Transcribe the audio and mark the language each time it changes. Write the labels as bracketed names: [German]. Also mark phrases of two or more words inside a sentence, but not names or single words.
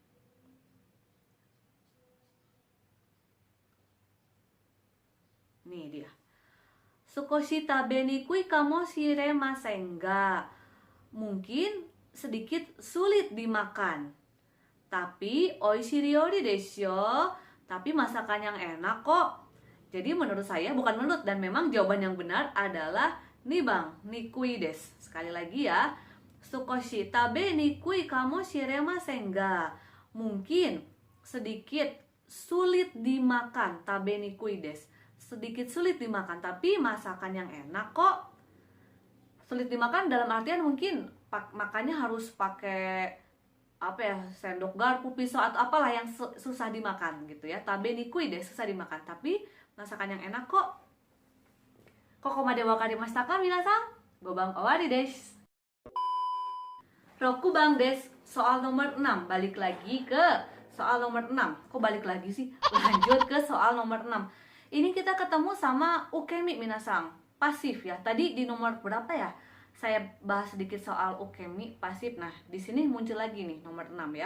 [Indonesian] Nih dia. [Japanese] 少し食べにくいかもしれませんが. [Indonesian] Mungkin sedikit sulit dimakan, tapi [Japanese] おいしい料理ですよ. [Indonesian] Tapi masakan yang enak kok. Jadi menurut saya, bukan menurut, dan memang jawaban yang benar adalah nibang, [Japanese] にくいです. [Indonesian] Sekali lagi ya. [Japanese] 少し食べにくいかもしれませんが. [Indonesian] Mungkin sedikit sulit dimakan, [Japanese] 食べにくいです. [Indonesian] Sedikit sulit dimakan, tapi masakan yang enak kok. Sulit dimakan dalam artian mungkin makannya harus pakai apa ya, sendok garpu, pisau atau apalah yang susah dimakan gitu ya. [Japanese] 食べにくい [Indonesian] deh, susah dimakan, tapi masakan yang enak kok. [Japanese] ここまでわかりましたか皆さん? 五番終わりです. 六番です, [Indonesian] soal nomor 6. Balik lagi ke soal nomor 6. Kok balik lagi sih? Lanjut ke soal nomor 6. Ini kita ketemu sama [Japanese] 受身皆さん, [Indonesian] pasif ya. Tadi di nomor berapa ya? Saya bahas sedikit soal ukemi pasif. Nah, di sini muncul lagi nih nomor 6 ya.